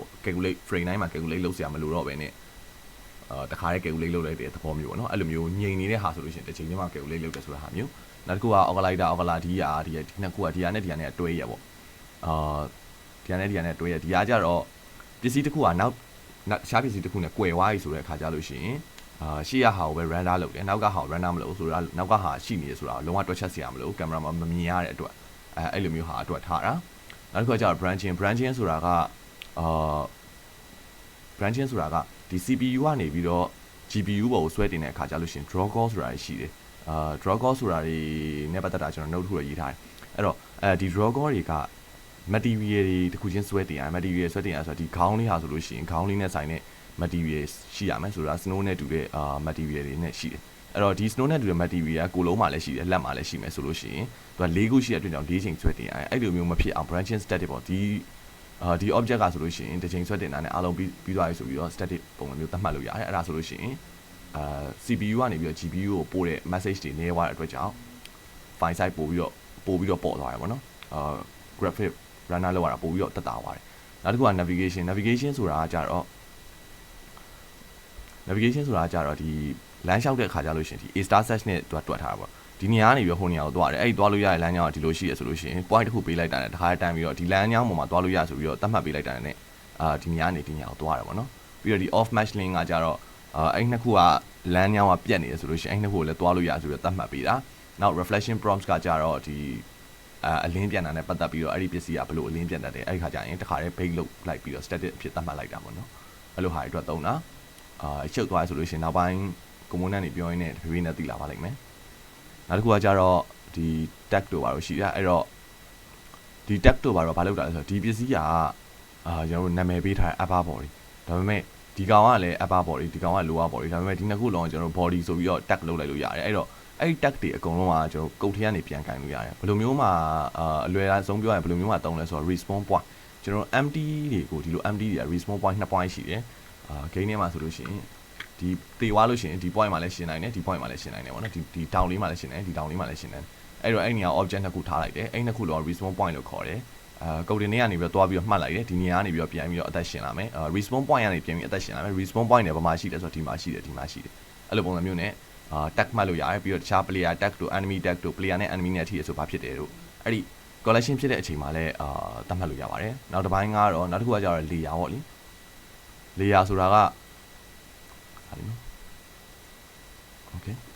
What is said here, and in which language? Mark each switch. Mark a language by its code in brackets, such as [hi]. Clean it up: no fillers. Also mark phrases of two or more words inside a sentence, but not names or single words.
[en] calculate frame [my] တိုင်းမှာ calculate လုပ်စရာမလိုတော့ဘဲနဲ့တခါတည်း calculate လုပ်လိုက်တဲ့သဘောမျိုးပေါ့နော်အဲ့လိုမျိုးငြိမ်နေတဲ့ဟာဆိုလို့ရှိရင်တစ်ချိန်ချင်းမှာ calculate လုပ်တယ်ဆိုတာဟာမျိုးနောက်တစ်ခုက orgalizer ဒီနှစ်ခုကဒီဟာနဲ့တွဲရပေါ့ဒီဟာနဲ့တွဲရဒီဟာကြတော့ပစ္စည်းတစ်ခုကနောက်ရှားပစ္စည်းတစ်ခုနဲ့ကွယ်သွားပြီဆိုတဲ့အခါကြလို့ရှိရင်ရှေ့ရဟာကိုပဲ render လုပ်တယ်နောက်ကဟာကို render မလုပ်ဆိုတော့နောက်ကဟာရှိနေဆိုတာလုံးဝတွက်ချက်စရာမလိုကင်မရာမှာမမြင်ရတဲ့အတွက်အဲ့လိုမျိုးဟာအတွက်ထားတာနောက်တစ်ခုကကျတော့ branching ဆိုတာက branching ဆိုတာကဒီ CPU ကနေပြီးတော့ GPU ပေါ်ကိုဆွဲတင်တဲ့အခါကြလို့ရှိရင် [en] draw call [my] ဆိုတာရှိတယ် [en] draw call [my] ဆိုတာတွေနဲ့ပတ်သက်တာကျွန်တော် note တစ်ခုရေးထားတယ်အဲ့တော့ဒီ [en] draw call [my] တွေက material တွေ တစ်ခုချင်းဆွဲတင်ရ material ဆွဲတင်ရဆိုတော့ဒီခေါင်းလေးဟာဆိုလို့ရှိရင်ခေါင်းလေးနဲ့ဆိုင်တဲ့ material ရှိရမယ်ဆိုတာ snow နဲ့တူတဲ့material တွေနဲ့ရှိတယ်အဲ့ တော့ဒီ snow နဲ့တူတဲ့ material ကကိုလုံးမှာလည်းရှိတယ်လက်မှာလည်းရှိမယ်ဆိုလို့ရှိရင်သူက၄ခုရှိတဲ့အတွက်ကြောင့်၄ချိန်ဆွဲတင်ရတယ်အဲ့လိုမျိုးမဖြစ်အောင် [en] branching static [my] ပေါ့ဒီ object ကဆိုလို့ရှိရင်တစ်ချိန်ဆွဲတင်တာနဲ့အားလုံးပြီးသွားပြီဆိုပြီးတော့ static ပုံစံမျိုးသတ်မှတ်လို့ရတယ်အဲ့ဒါဆိုလို့ရှိရင်CPU ကနေပြီးတော့ GPU ကိုပို့တဲ့ message တွေနေသွားတဲ့အတွက်ကြောင့် [en] file size [my] ပို့ပြီးတော့ပေါ့သွားတယ်ပေါ့နော် [en] graphic runner [my] လောက်ရတာပို့ပြီးတော့တက်တာသွားတယ်နောက်တစ်ခုက navigation ဆိုတာကကြတော့ ဒီလမ်းလျှောက်တဲ့အခါကျလို့ရှိရင်ဒီ [en] A star search [my] နဲ့တွက်ထားတာပေါ့ဒီနေရာကနေပြီးဟိုနေရာကိုသွားတယ်အဲ့ဒီသွားလို့ရတဲ့လမ်းကြောင်းကဒီလိုရှိရဆိုလို့ရှိရင် point တစ်ခုပေးလိုက်တာနဲ့တခါတည်းပြီးတော့ဒီလမ်းကြောင်းပေါ်မှာသွားလို့ရဆိုပြီးတော့သတ်မှတ်ပေးလိုက်တာနဲ့ဒီနေရာကနေဒီနေရာကိုသွားတယ်ပေါ့နော်ပြီးတော့ဒီ [en] off match link [my] ကကြတော့အဲ့နှစ်ခုကလမ်းကြောင်းကပြတ်နေတယ်ဆိုလို့ရှိရင်အဲ့နှစ်ခုကိုလည်းသွားလို့ရဆိုပြီးတော့သတ်မှတ်ပေးတာနောက် [en] reflection prompts [my] ကကြ တော့ဒီအလင်းပြန်တာနဲ့ပတ်သက်ပြီးတော့အဲ့ဒီပစ္စည်းကဘယ်လိုအလင်းပြန်တတ်တယ်အဲ့ဒီခါကျရင်တခါတည်း bake လုပ်လိုက်ပြီးတော့ static အဖြစ်သတ်မှတ်လိုက်တာပေါ့နော်အဲ့လိုဟာတွေအတွက်သုံးတာရှုပ်သွားဆိုလို့ရှိရင်နောက်ပိုင်း component တွေပြောရင်းနဲ့တဖြည်းဖြည်းနဲ့သိလာပါလိမ့်မယ်နောက်တစ်ခုကကြတော့ဒီ tag တို့ပါလို့ရှိရအဲ့တော့ဒီ tag တို့ပါတော့ဘာလုပ်တာလဲဆိုတော့ဒီပစ္စည်းကကျွန်တော်တို့နာမည်ပေးထားတဲ့ [en] upper body [my] ဒါပေမဲ့ဒီကောင်ကလည်း [en] upper body [my] ဒီကောင်က [en] lower body [my] ဒါပေမဲ့ဒီနှစ်ခုလုံးကျွန်တော် body ဆိုပြီးတော့ tag လုပ်လိုက်လို့ရတယ်အဲ့တော့အဲ့ဒီ tag တွေအကုန်လုံးကကျွန်တော်ကုတ်ထဲကနေပြန်ကင်လို့ရတယ်ဘယ်လိုမျိုးမှာအလွယ်အဆုံးပြောရင်ဘယ် လိုမျိုးမှာတုံးလဲဆိုတော့ [en] respawn point [my] ကျွန်တော် empty တွေကိုဒီလို empty တွေက [en] respawn point [my] 2 point ရှိတယ်game ထဲမှာဆိုလို့ရှိရင်ဒီတေွားလို့ရှိရင်ဒီ point မှာလည်းရှင်းနိုင်တယ်ဒီ point မှာလည်းရှင်းနိုင်တယ်ပေါ့နော်ဒီ down လေးမှာလည်းရှင်းနိုင်တယ်ဒီ down လေးမှာလည်းရှင်းနိုင်တယ်အဲ့တော့အဲ့နေရာ object နှစ်ခုထားလိုက်တယ်အဲ့နှစ်ခုလုံး [en] respawn point [my] လို့ ခေါ်တယ်ကုတ်တင်ထဲကနေပြီးတော့တွားပြီးတော့မှတ်လိုက်တယ်ဒီနေရာကနေပြီးတော့ပြန်ပြီးတော့အသက်ရှင်လာမယ် [en] respawn point [my] ကနေပြန်ပြီးအသက်ရှင်လာမယ် [en] respawn point [my] နဲ့ဘာမှရှိတယ်ဆိုတော့ဒီမှာရှိတယ်အဲ့လိုပုံစံမျိုးနဲ့tag မှတ်လို့ရတယ်ပြီးတော့တခြား [en] player tag [my] တို့ [en] enemy tag [my] တို့ player နဲ့ enemy နဲ့အထိရဆိုဘာဖြစ်တယ်တို့အဲ့ဒီ collection ဖြစ်တဲ့အချိန်မှာလည်းသတ်မှတ်လို့ရပါတယ်နောက်တစ်ပိုင်းကတော့နောက်တစ်ခုကကျတော့ layer ပေါ့လေ layer ဆိုတာကဟာလေနော် okay